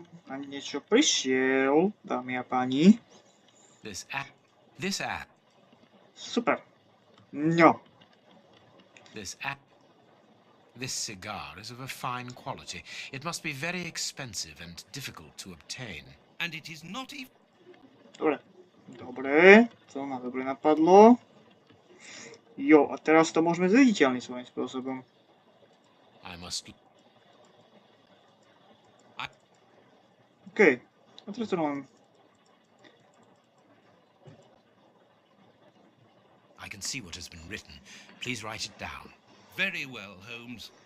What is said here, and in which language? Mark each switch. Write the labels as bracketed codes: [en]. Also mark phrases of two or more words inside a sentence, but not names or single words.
[sk] na niečo prišiel, dámy a páni. [en] This app. [sk] Super. No. [en] This cigar is of a fine quality. It must be very expensive and difficult to obtain. And it is not even... [sk] Dobre, to ma dobre napadlo. Jo, a teraz to môžeme zviditeľniť svojím spôsobom. OK, a teraz to mám... [en] I can see what has been written. Please write it down. Very well, Holmes.